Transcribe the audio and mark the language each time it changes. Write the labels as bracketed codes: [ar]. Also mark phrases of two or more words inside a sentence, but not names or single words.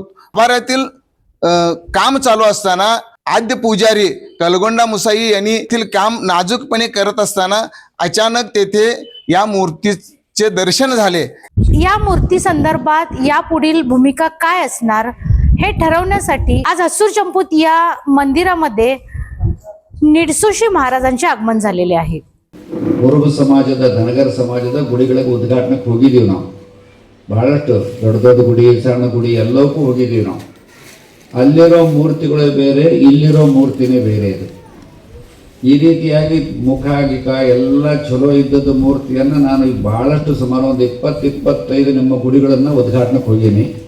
[mr] वाऱ्यातील काम चालू असताना आद्य पुजारी कलगोंडा मुसाई यांनी येथील काम नाजूकपणे करत असताना अचानक तेथे या मूर्तीचे दर्शन झाले. या मूर्ती संदर्भात यापुढील भूमिका काय असणार हे ठरवण्यासाठी आज हसूर चंपूत या मंदिरामध्ये निडसोशी महाराजांचे आगमन झालेले आहे. [kn] ಕುರುಬ ಸಮಾಜದ ಧನಗರ ಸಮಾಜದ ಗುಡಿಗಳಿಗೆ ಉದ್ಘಾಟನೆಗೆ ಹೋಗಿದ್ದೀವಿ. ನಾವು ಬಹಳಷ್ಟು ದೊಡ್ಡ ದೊಡ್ಡ ಗುಡಿ, ಸಣ್ಣ ಗುಡಿ ಎಲ್ಲವಕ್ಕೂ ಹೋಗಿದ್ದೀವಿ. ನಾವು ಅಲ್ಲಿರೋ ಮೂರ್ತಿಗಳೇ ಬೇರೆ, ಇಲ್ಲಿರೋ ಮೂರ್ತಿನೇ ಬೇರೆ. ಇದು ಈ ರೀತಿಯಾಗಿ ಮುಖ ಗಿಖ ಎಲ್ಲ ಚಲೋ ಇದ್ದದ್ದು ಮೂರ್ತಿಯನ್ನು ನಾನು ಈಗ ಬಹಳಷ್ಟು ಸುಮಾರು ಒಂದು 20-25 ನಿಮ್ಮ ಗುಡಿಗಳನ್ನು ಉದ್ಘಾಟನೆಗೆ ಹೋಗೀನಿ.